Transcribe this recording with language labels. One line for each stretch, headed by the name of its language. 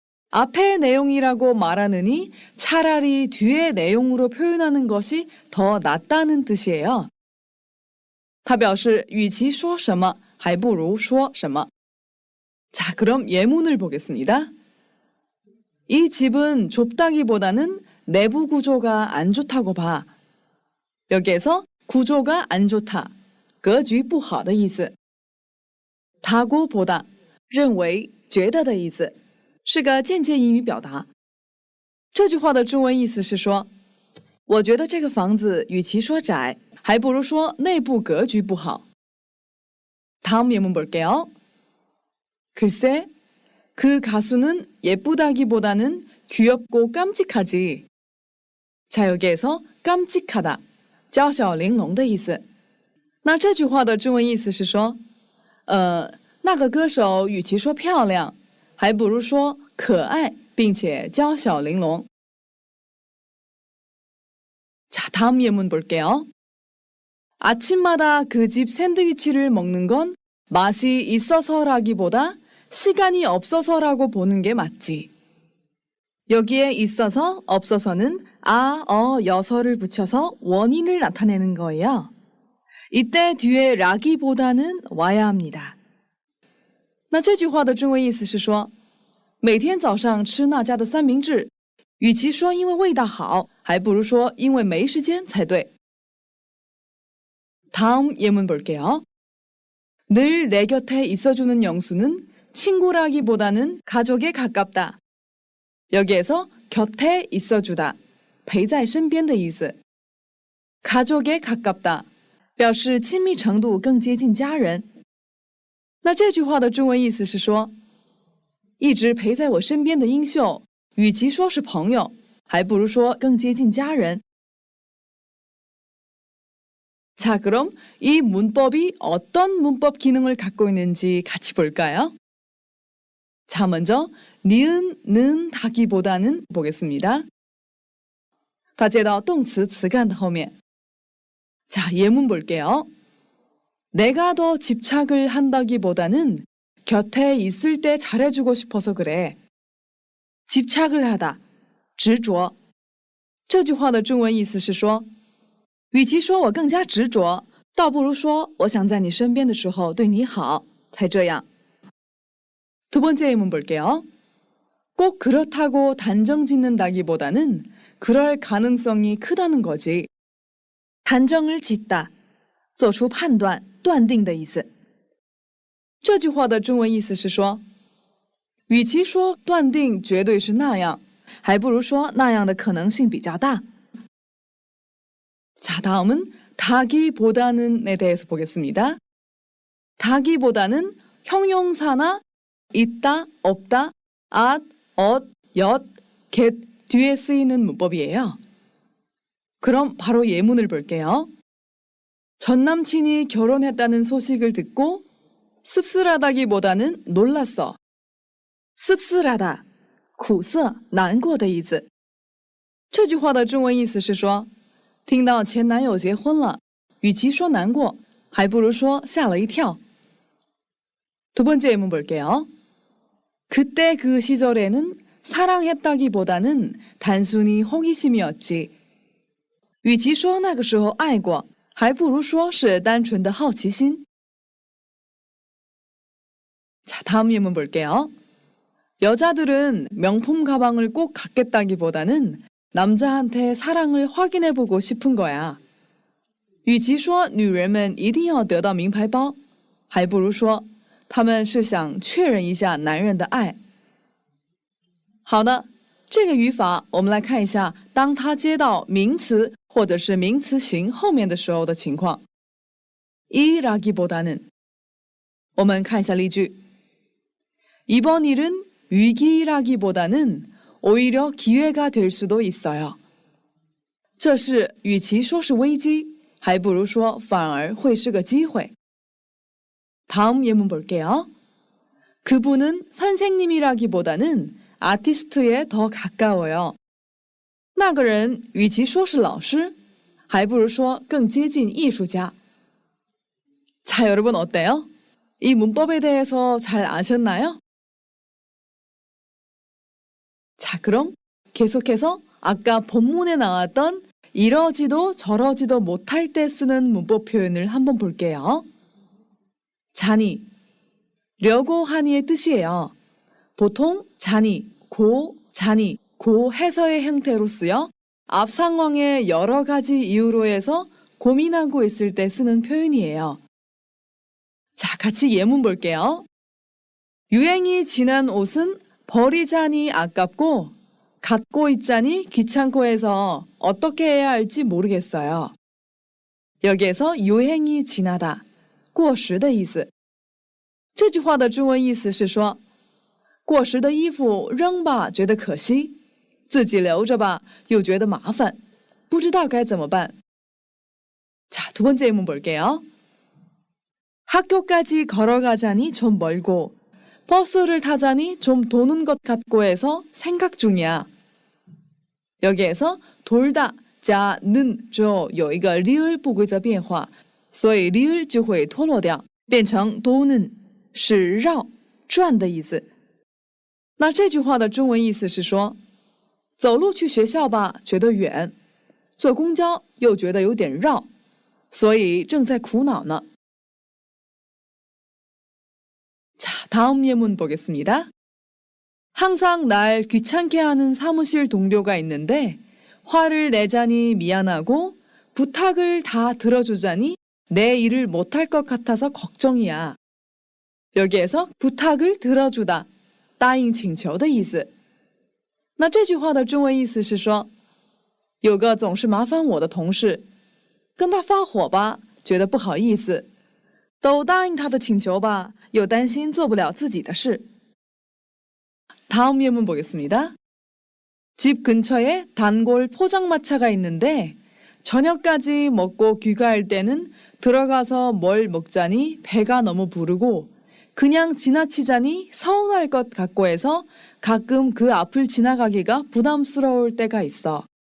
Korean: 앞의 내용이라고 말하느니 차라리 뒤의 내용으로 표현하는 것이 더 낫다는 뜻이에요.
Chinese: 它表示与其说什么还不如说什么.
Korean: 자, 그럼 예문을 보겠습니다. 이 집은 좁다기보다는 내부 구조가 안 좋다고 봐. 여기에서 구조가 안 좋다,
Chinese: 格局不好的意思. 다고보다, 认为觉得的意思，是个间接英语表达。这句话的中文意思是说，我觉得这个房子与其说窄，还不如说内部格局不好。
Korean: 다음 예문 볼게요. 글쎄, 그 가수는 예쁘다기보다는 귀엽고 깜찍하지. 자, 여기에서 깜찍하다,
Chinese: 娇小玲珑的意思。那这句话的中文意思是说，那个歌手与其说漂亮，还不如说可爱并且娇小玲珑。
Korean: 자, 다음 예문 볼게요. 아침마다 그 집 샌드위치를 먹는 건 맛이 있어서라기보다 시간이 없어서라고 보는 게 맞지. 여기에 있어서, 없어서는 여서를 붙여서 원인을 나타내는 거예요. 이때 뒤에 라기보다는 와야 합니다.
Chinese: 那这句话的中文意思是说，每天早上吃那家的三明治，与其说因为味道好，还不如说因为没时间才对。
Korean: 다음 예문 볼게요. 늘 내 곁에 있어주는 영수는 친구라기보다는 가족에 가깝다. 여기에서 곁에 있어주다,
Chinese: 陪在身边的意思.
Korean: 가족에 가깝다,
Chinese: 表示亲密程度更接近家人。那这句话的中文意思是说，一直陪在我身边的英秀，与其说是朋友，还不如说更接近家人。
Korean: 자, 그럼 이 문법이 어떤 문법 기능을 갖고 있는지 같이 볼까요? 자, 먼저 니은, 는, 다기보다는 보겠습니다.
Chinese: 它接到动词词干的后面.
Korean: 자, 예문 볼게요. 내가 더 집착을 한다기보다는 곁에 있을 때 잘해주고 싶어서 그래. 집착을 하다, 执着。
Chinese: 这句话的中文意思是说，与其说我更加执着，倒不如说我想在你身边的时候对你好，才这样。
Korean: 두 번째 예문 볼게요. 꼭 그렇다고 단정 짓는다기보다는 그럴 가능성이 크다는 거지. 단정을 짓다,
Chinese: 做出判断、断定的意思。这句话的中文意思是说，与其说断定绝对是那样，还不如说那样的可能性比较大。
Korean: 자, 다음은 다기보다는에 대해서 보겠습니다. 다기보다는 형용사나 있다, 없다, at, 엇, 엿, get 뒤에 쓰이는 문법이에요. 그럼 바로 예문을 볼게요. 전 남친이 결혼했다는 소식을 듣고 씁쓸하다기보다는 놀랐어.
Chinese: 씁쓸하다, 苦涩,难过的意思。这句话的中文意思是说，听到前男友结婚了，与其说难过，还不如说吓了一跳。
Korean: 두 번째 예문 볼게요. 그때 그 시절에는 사랑했다기보다는 단순히 호기심이었지.
Chinese: 与其说那个时候爱过，还不如说是单纯的好奇心。
Korean: 자, 다음 예문 볼게요. 여자들은 명품 가방을 꼭 갖겠다기보다는 남자한테 사랑을 확인해보고 싶은 거야.
Chinese: 与其说女人们一定要得到名牌包，还不如说他们是想确认一下男人的爱。好的，这个语法我们来看一下，当它接到名词或者是名词型后面的时候的情况。 이라기보다는，我们看一下例句。
Korean: 이번 일은 위기라기보다는 오히려 기회가 될 수도 있어요.
Chinese: 这事与其说是危机，还不如说反而会是个机会。
Korean: 다음 예문 볼게요. 그분은 선생님이라기보다는 아티스트에 더 가까워요.
Chinese: 那个人与其说是老师，还不如说更接近艺术家。
Korean: 자, 여러분 어때요? 이 문법에 대해서 잘 아셨나요? 자, 그럼 계속해서 아까 본문에 나왔던 이러지도 저러지도 못할 때 쓰는 문법 표현을 한번 볼게요. 자니, 려고 하니의 뜻이에요. 보통 자니, 고 해서의 형태로 쓰여 앞 상황의 여러 가지 이유로 해서 고민하고 있을 때 쓰는 표현이에요. 자, 같이 예문 볼게요. 유행이 지난 옷은 버리자니 아깝고 갖고 있자니 귀찮고 해서 어떻게 해야 할지 모르겠어요. 여기에서 유행이 지나다,
Chinese: 过时的意思。这句话的中文意思是说，过时的衣服扔吧觉得可惜，自己留着吧又觉得麻烦，不知道该怎么办。
Korean: 자, 두 번째 예문 볼게요. 학교까지 걸어가자니 좀 멀고 버스를 타자니 좀 도는 것 같고 해서 생각 중이야. 여기에서 돌다,
Chinese: 加는之后有一个 리을 不规则变化，所以 리을 就会脱落掉，变成 도는， 是绕、转的意思。那这句话的中文意思是说，走路去学校吧觉得远，坐公交又觉得有点绕，所以正在苦恼呢。
Korean: 자, 다음 예문 보겠습니다. 항상 날 귀찮게 하는 사무실 동료가 있는데 화를 내자니 미안하고 부탁을 다 들어주자니 내 일을 못할 것 같아서 걱정이야. 여기에서 부탁을 들어주다,
Chinese: 答应请求的意思。那这句话的中文意思是说，有个总是麻烦我的同事，跟他发火吧，觉得不好意思，都答应他的请求吧，又担心做不了自己的事。
Korean: 다음 예문 보겠습니다. 집 근처에 단골 포장마차가 있는데 저녁까지 먹고 귀가할 때는 들어가서 뭘 먹자니 배가 너무 부르고 그냥 지나치자니 서운할 것 같고 해서 가끔 그 앞을 지나가기가 부담스러울 때가 있어.